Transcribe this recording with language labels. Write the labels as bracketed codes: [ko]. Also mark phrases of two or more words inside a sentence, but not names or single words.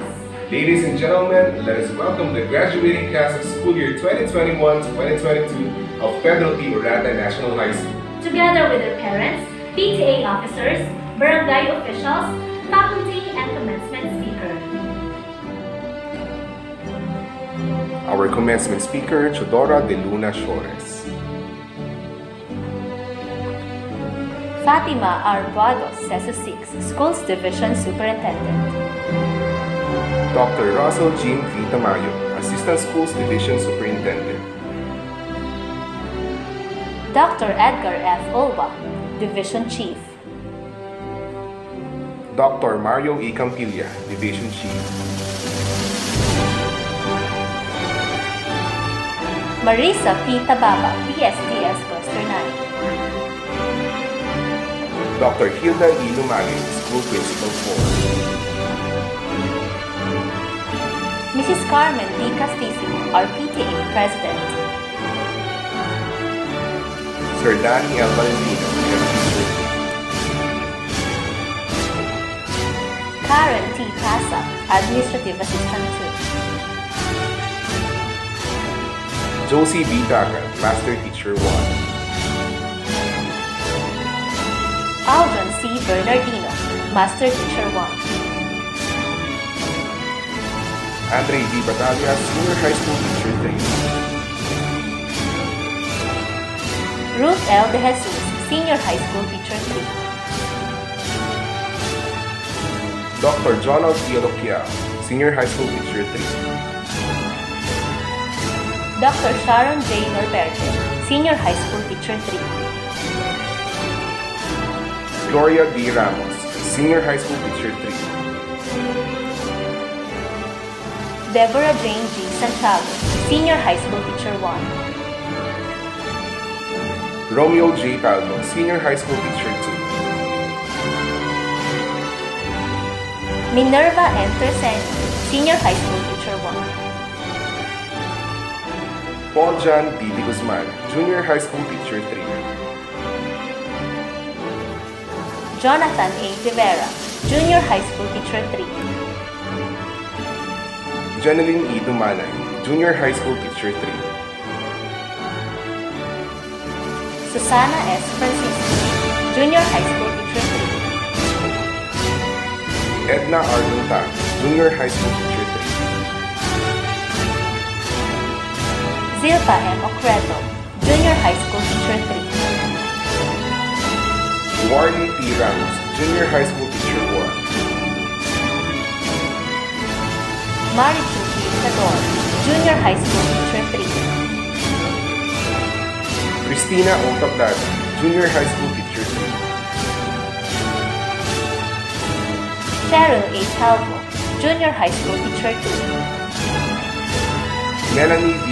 [en] Ladies and gentlemen, let us welcome the graduating class of school year 2021-2022 of Pedro Orata National High School. Together with their parents, PTA officers, barangay officials, faculty, and commencement speaker. Our commencement speaker, Chodora de Luna Shores. Fatima Arbuados, CESU 6, Schools Division Superintendent. Dr. Russell Jean V. Tamayo, Assistant Schools Division Superintendent. Dr. Edgar F. Olba, Division Chief. Dr. Mario E. Campilla, Division Chief. Marisa P. Tababa, PSTS Cluster 9. Dr. Hilda E. Lumali, School Principal 4. Mrs. Carmen D. Castisimo, our PTA President. Sir Danny L. Valentino, Head Teacher. Karen T. Casa, Administrative Assistant 2. Josie B. Dagan, Master Teacher 1. Aldrin C. Bernardino, Master Teacher 1. Andre V. Batalla, Senior High School Teacher 3. Ruth L. De Jesus, Senior High School Teacher 3. Dr. Jonald T. Aloquiao, Senior High School Teacher 3. Dr. Sharon J. Norberte, Senior High School Teacher 3. Gloria D. Ramos, Senior High School Teacher 3. Deborah Jane G. Santiago, Senior High School Teacher 1. Romeo J. Talmo, Senior High School Teacher 2. Minerva M. Terceni, Senior High School Teacher 1. Paul John D. De Guzman, Junior High School Teacher 3. Jonathan A. Rivera, Junior High School Teacher 3. Janeline E. Dumanay, Junior High School Teacher 3. Susana S. Francisco, Junior High School Teacher 3. Edna R. Lunta, Junior High School Teacher 3. Zilpa M. Ocreto, Junior High School Teacher 3. Warley T. Ramos, Junior High School Teacher 1. Marichu P. Sador, Junior High School Teacher 3. Christina O. Tablada, Junior High School Teacher 3. Cheryl A. Calvo, Junior High School Teacher 2. Melanie V.